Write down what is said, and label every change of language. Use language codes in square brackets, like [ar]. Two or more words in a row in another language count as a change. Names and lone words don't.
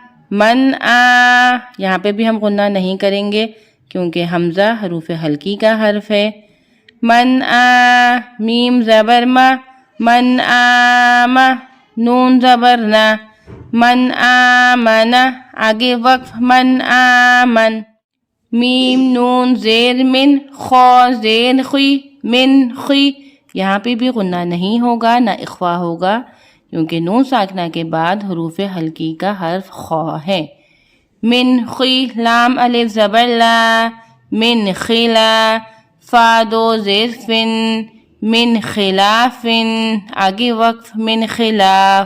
[ar] من آ، [ur] یہاں پہ بھی ہم غنہ نہیں کریں گے کیونکہ حمزہ حروف حلقی کا حرف ہے. [ar] من آ، [ur] میم زبر ما، [ar] من آم، [ur] نون زبر نا، [ar] من آمن، [ur] آگے وقف [ar] من آمن. [ur] میم نون زیر من، خا زیر خی، [ar] من خی، [ur] یہاں پہ بھی غنہ نہیں ہوگا نہ اخفا ہوگا کیونکہ نون ساکنہ کے بعد حروف حلقی کا حرف خا ہے. [ar] من خی، [ur] لام الف زبر لا، [ar] من خلا، [ur] فا دو زیر فن، [ar] من خلاف، [ur] آگے وقف [ar] من خلاف.